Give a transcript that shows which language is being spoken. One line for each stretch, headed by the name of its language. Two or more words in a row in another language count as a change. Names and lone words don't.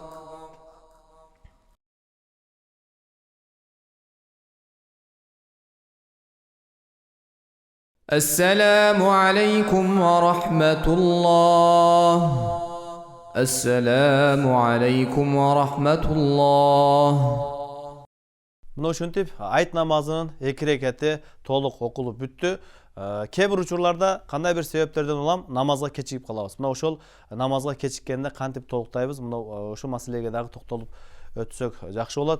Arabic: السلام عليكم ورحمة الله. السلام عليكم ورحمة الله.
Kyrgyz: Мына ушинтип айт намазынын 2 рекети толук окулуп бүттү. Кээ бир учурларда кандай бир себептерден улам намазга кечигип калабыз. Мына ошол намазга кечиккенде кантип толуктайбыз? Мына ошол маселеге дагы токтолуп өтсөк жакшы болот.